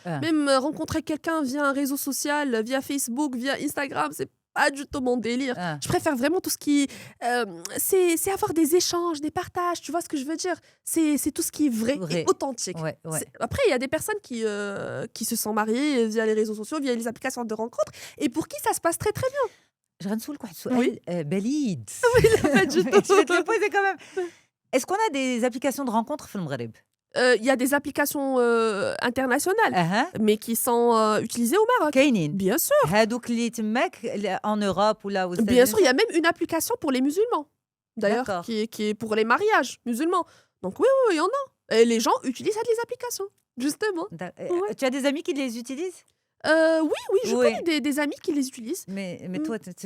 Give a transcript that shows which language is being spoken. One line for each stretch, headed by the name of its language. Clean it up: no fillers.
French: Même rencontrer quelqu'un via un réseau social, via Facebook, via Instagram, c'est pas du tout mon délire. Je préfère vraiment tout ce qui... c'est avoir des échanges, des partages, tu vois ce que je veux dire. C'est tout ce qui est vrai. Et authentique. Après, il y a des personnes qui se sont mariées via les réseaux sociaux, via les applications de rencontres, et pour qui ça se passe très très bien. Je vais
Arabic: نسولك واحد سؤال بليد.
French: Oui, en fait, je vais te le poser quand même. Est-ce qu'on a des applications de rencontres
Arabic: في المغرب?
French: Il y a des applications internationales, mais qui sont utilisées au Maroc.
Arabic: كاينين.
French: Bien sûr.
Arabic: هادوك اللي تماك
French: en Europe
Arabic: ولا
French: aux Bien sûr, il y a même une application pour les musulmans. D'ailleurs, qui est pour les mariages musulmans. Donc oui, il y en a. Et les gens utilisent les applications, justement. Tu as des amis qui les utilisent? Oui, je connais des amis qui les utilisent. Mais toi,